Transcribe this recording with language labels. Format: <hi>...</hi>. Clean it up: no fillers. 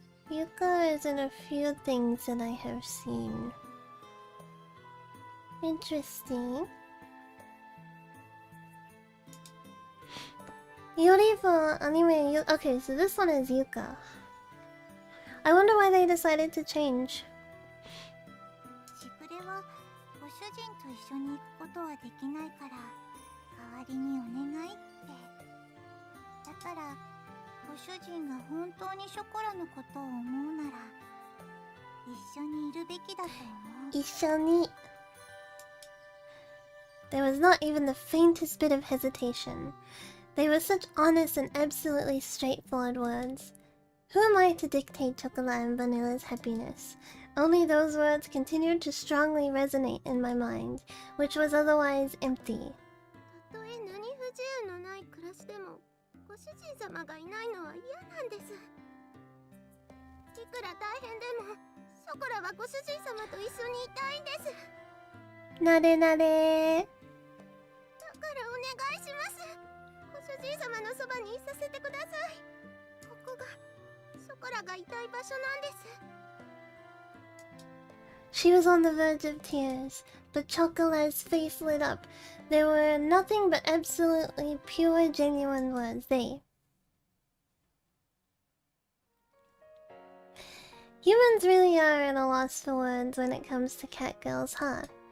<en>Yuka is in a few things that I have seen. Interesting. Yori for anime. Okay, so this one is Yuka. I wonder why they decided to change.</en> <ja>シプレはご主人と一緒に行くことはできないから代わりにお願いって。だからご主人が本当にショコラのことを思うなら一緒にいるべきだと思う。一緒に.</ja> <en>There was not even the faintest bit of hesitation. They were such honest and absolutely straightforward words. Who am I to dictate Chocolate and Vanilla's happiness? Only those words continued to strongly resonate in my mind, which was otherwise empty.</en> <ja>たとえ何不自由のない暮らしでもご主人様がいないのは嫌なんです。いくら大変でもショコラはご主人様と一緒にいたいんです。なれなれ。だからお願いします。ご主人様のそばにいさせてください。ここがショコラがいたい場所なんです。</ja> <en>She was on the verge of tears, but Chocolate's face lit up. They were nothing but absolutely pure, genuine words. Humans really are at a loss for words when it comes to catgirls, huh?</en>